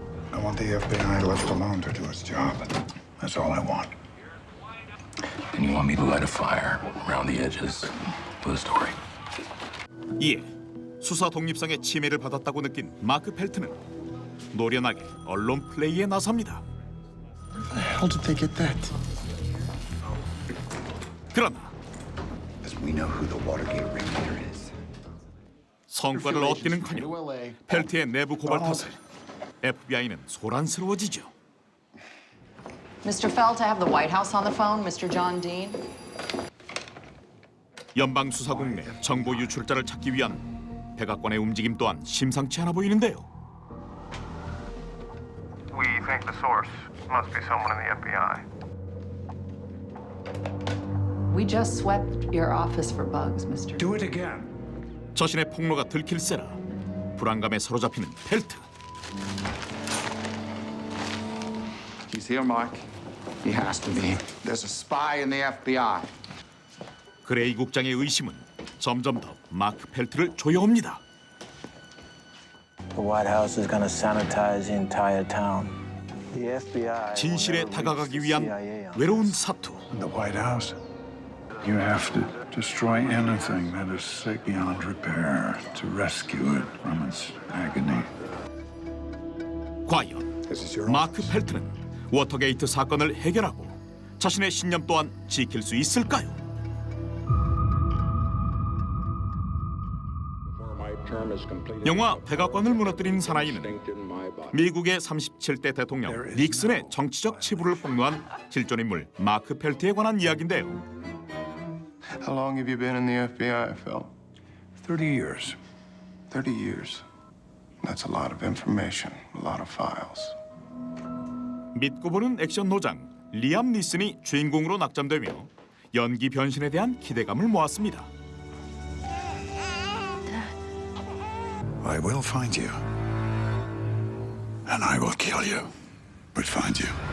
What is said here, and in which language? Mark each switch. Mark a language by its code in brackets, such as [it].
[en] I want the FBI left alone to do its job. That's all I want. And you want me to light a fire around the edges of the story? [ko] 이에 수사 독립성의 침해를 받았다고 느낀 마크 펠트는 노련하게 언론 플레이에 나섭니다. [en] hell did they get that? [ko] 그러나 [en] Because we know who the Watergate ringleader is. [ko] 성과를 얻기는커녕 펠트의 내부 고발 탓에 FBI는 소란스러워지죠. [en] Mr. Felt, I have the White House on the phone, Mr. John Dean. [ko] 연방수사국 내 정보 유출자를 찾기 위한 백악관의 움직임 또한 심상치 않아 보이는데요. [en] We think the source must be someone in the FBI. We just swept your office for bugs, Mr. Do it again. [ko] 자신의 폭로가 들킬세라 불안감에 사로잡히는 펠트. [en] He's here, Mark. He has to be. There's a spy in the FBI. [ko] 그레이 국장의 의심은 점점 더 마크 펠트를 조여옵니다. [en] The White House is going to sanitize the entire town. The FBI. [ko] 진실에 다가가기 위한 외로운 사투. [en] The White House. You have to destroy anything that is sick beyond repair to rescue it from its agony. [ko] 과연 마크 펠트는 워터게이트 사건을 해결하고 자신의 신념 또한 지킬 수 있을까요? 영화 백악관을 무너뜨린 사나이는 미국의 37대 대통령 닉슨의 정치적 치부를 폭로한 실존인물 마크 펠트에 관한 이야기인데요. [en] How long have you been in the FBI, Phil? 30 years. 30 years. That's a lot of information, a lot of files. [ko] 믿고 보는 액션 노장 리암 니슨이 주인공으로 낙점되며 연기 변신에 대한 기대감을 모았습니다. [en] I will find you. And I will kill you. But find you.